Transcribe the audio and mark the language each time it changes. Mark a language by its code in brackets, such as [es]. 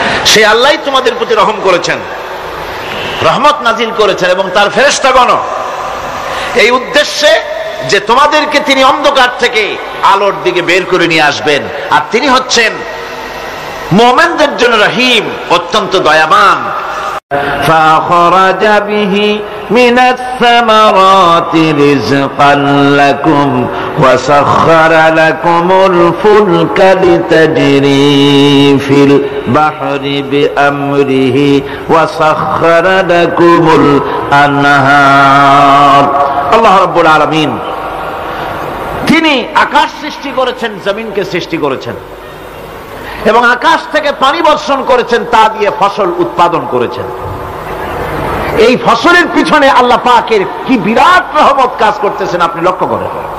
[bn] সে আল্লাহই তোমাদের প্রতি রহম করেছেন, রহমত নাজিল করেছেন এবং তার ফেরেশতাগণ এই উদ্দেশ্যে যে তোমাদেরকে তিনি অন্ধকার থেকে আলোর দিকে বের করে নিয়ে আসবেন। আর তিনি হচ্ছেন মুমিনদের জন্য রহিম, অত্যন্ত দয়াবান। [ar] فأخرج به من الثمرات رزقا لكم وسخر لكم الفلك لتجري في البحر بأمره وسخر لكم الأنهار। [bn] আল্লাহ রাব্বুল আলামিন তিনি আকাশ সৃষ্টি করেছেন, জমিনকে সৃষ্টি করেছেন এবং আকাশ থেকে পানি বর্ষণ করেছেন, তা দিয়ে ফসল উৎপাদন করেছেন। এই ফসলের পিছনে আল্লাহ পাকের কি বিরাট রহমত কাজ করতেছেন আপনি লক্ষ্য করেন।